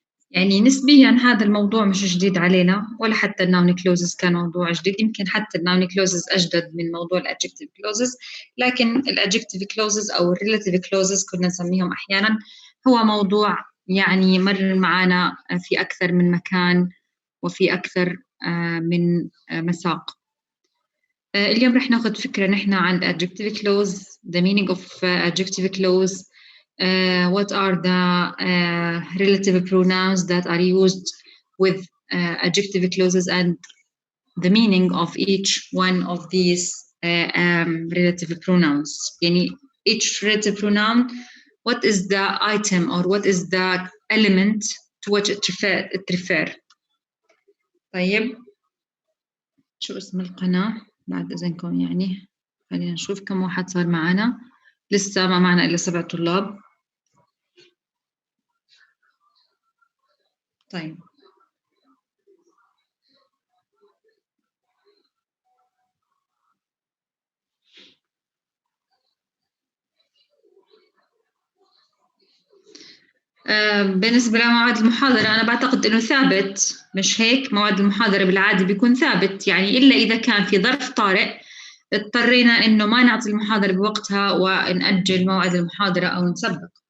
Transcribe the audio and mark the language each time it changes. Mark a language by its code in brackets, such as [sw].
[ar] يعني نسبيا هذا الموضوع مش جديد علينا، ولا حتى الناون كلوزز كان موضوع جديد، يمكن حتى الناون كلوزز أجدد من موضوع الادجكتيف كلوزز، لكن الادجكتيف كلوزز أو الريلاتيف كلوزز كنا نسميهم أحيانا، هو موضوع يعني مر معنا في أكثر من مكان وفي أكثر من مساق. اليوم رح ناخذ فكرة نحن عن [en] adjective clause, the meaning of adjective clause, what are the relative pronouns that are used with adjective clauses, and the meaning of each one of these relative pronouns. يعني each relative pronoun, what is the item or what is the element to which it refer. [ar] طيب، شو اسم القناة بعد إذنكم؟ يعني خلينا نشوف كم واحد صار معنا. لسه ما معنا إلا 7 طلاب. طيب، بالنسبة لموعد المحاضرة أنا بعتقد إنه ثابت، مش هيك؟ موعد المحاضرة بالعادة بيكون ثابت، يعني إلا إذا كان في ظرف طارئ اضطرينا إنه ما نعطي المحاضرة بوقتها ونأجل موعد المحاضرة أو نسبق.